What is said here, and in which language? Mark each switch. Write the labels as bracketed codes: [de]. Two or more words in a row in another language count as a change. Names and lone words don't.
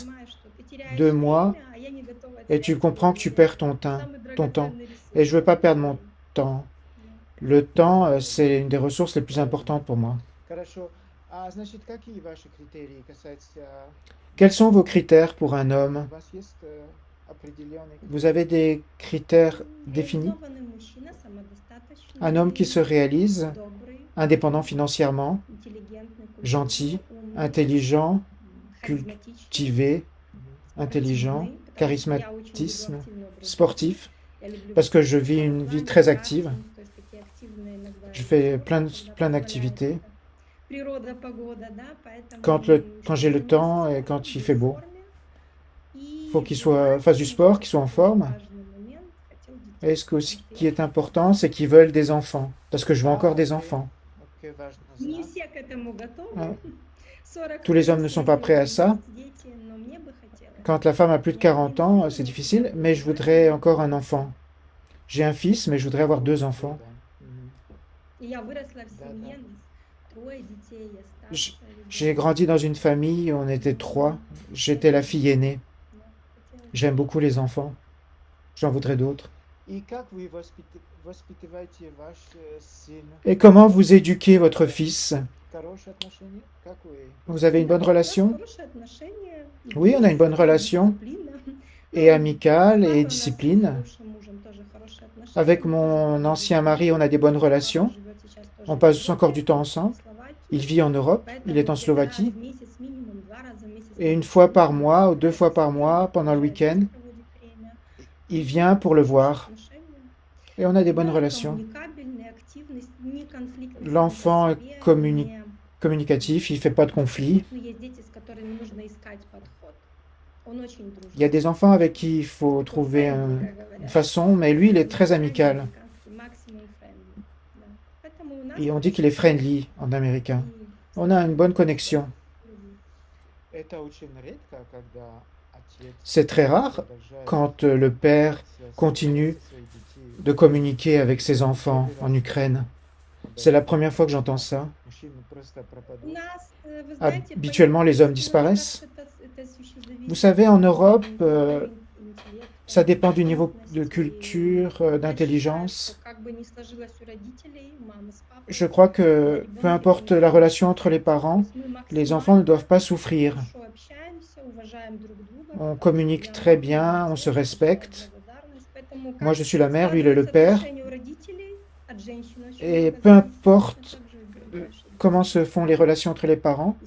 [ru] понимаешь, что ты теряешь [fr] 2 mois, [ru] время, а я не готова [fr] et tu [ru] терять [fr] comprends que tu perds ton temps. [ru] самый [fr] temps. [ru] драгоценный ресурс. [fr] Et je veux pas perdre mon temps. Le temps, c'est une des ressources les plus importantes pour moi. [ru] Хорошо. Значит, какие ваши критерии касаются... [fr] Quels sont vos critères pour un homme? [ru] У вас есть определенные... [fr] Vous avez des critères définis? [ru] Реализованный мужчина, самодостаточный, [fr] Un homme qui se réalise, [ru] добрый, [fr] indépendant financièrement, [ru] интеллигентный, [fr] gentil, [ru] умный, [fr] intelligent, [ru] харизматичный, [fr] cultivé, intelligent, [ru] спортивный, потому что я очень люблю [fr] charismatisme, [ru] активный образ [fr] sportif, [ru] жизни. Я люблю [fr] parce que je vis une vie très active. [ru] то есть такие активные иногда [fr] Je fais [ru] спорты, [fr] plein [ru] когда [fr] d'activités. [ru] позволяет природа, погода, да, поэтому [fr] Quand j'ai le temps et quand il fait beau. Il faut qu'il fasse du sport, qu'il soit en forme. Et ce qui est important, c'est qu'ils veulent des enfants. Parce que je veux encore des enfants. [ru] Ok, важно Не знать. все к этому готовы. Ah. 40 [fr] Tous les hommes ne sont pas prêts à ça. [ru] дети, но мне бы хотелось. [fr] Quand la femme a plus de 40 ans, c'est difficile, mais je voudrais encore un enfant. J'ai un fils, mais je voudrais avoir 2 enfants. [ru] И я выросла в Да, семье, трое детей, я [fr] J- [ru] старшая ребенок. [fr] J'ai grandi dans une famille où on était 3. J'étais la fille aînée. [ru] Да, хотелось. [fr] J'aime beaucoup les enfants. J'en voudrais d'autres. [ru] И как вы воспитываете ваш сын? [fr] Et comment vous éduquez votre fils? [ru] Хорошие отношения? Как вы? [fr] Vous avez une bonne [ru] Да, у нас [fr] relation? [ru] хорошие отношения, [fr] Oui, on a une bonne relation. [ru] дисциплина. [fr] Et amicale [ru] Папа у [fr] et [ru] нас с [fr] discipline. [ru] бывшим мужем тоже хорошие отношения. [fr] Avec mon ancien mari, on a des bonnes relations. [ru] Живет сейчас тоже [fr] On [ru] в [fr] passe [ru] Европе, [fr] encore du temps ensemble. [ru] в Словакии. [fr] Il vit en Europe, [ru] Поэтому [fr] il est en [ru] где-то [fr] Slovaquie. [ru] раз в месяц, минимум 2 раза в месяц [fr] Et une [ru] мы [fr] fois par [ru] видимся. [fr] mois ou 2 fois par mois, pendant le week-end, [ru] Проводит время. [fr] il vient pour le voir. [ru] Отношения. [fr] Et on a des bonnes [ru] Да, [fr] relations. [ru] коммуникабельная активность, не конфликтность [fr] L'enfant [ru] между [fr] est [ru] себе, [fr] communi- Communicatif, il fait pas de conflit. [ru] Ну, есть дети, с которыми нужно искать подход. Он очень дружный. [fr] Il y a des enfants avec qui il faut trouver [ru] Friendly, как [fr] une [ru] говорят. [fr] façon, mais lui, il est très amical. [ru] Американский, [en] maximum friendly. [ru] Да. Поэтому у нас [fr] Et on dit qu'il est friendly en américain. [ru] и [fr] On a une bonne connexion. [ru] люди. Это очень редко, когда отец [fr] C'est très rare [ru] продолжает [fr] quand le père [ru] связь [fr] continue [ru] со своими детьми. [fr] de communiquer avec ses enfants en Ukraine. C'est la première fois que j'entends ça. [ru] Мужчины просто У пропадут. нас, вы знаете, [fr] Habituellement, les hommes [ru] политически, наверное, [fr] disparaissent. [ru] это еще [fr] Vous [ru] зависит [fr] savez, [ru] от [fr] en Europe, [ru] уровня интеллекта, [fr] ça dépend du niveau de [ru] грамотности. [fr] culture, [ru] Я считаю, что [fr] d'intelligence. [ru] как бы ни сложилось у родителей, у мамы с папой, [fr] Je crois [ru] на [fr] que peu [ru] ребенке [fr] importe la [ru] влияет. [fr] relation entre les [ru] То [fr] parents, [ru] есть мы [fr] les enfants ne [ru] максимально [fr] doivent pas souffrir. [ru] хорошо общаемся, уважаем друг друга, [fr] On [ru] потому что [fr] communique [ru] я [fr] très [ru] мама, [fr] bien, [ru] он [fr] on se [ru] отец, большая [fr] respecte. [ru] благодарность. Поэтому [fr] Moi, [ru] как [fr] je suis la mère, lui, il est le [ru] складываются [fr] père. [ru] отношения у родителей от женщины очень [fr] Et [ru] много [fr] peu [ru] зависит, точно [fr] importe [ru] так же и дальше [fr] comment se font les relations entre les parents, [ru] и с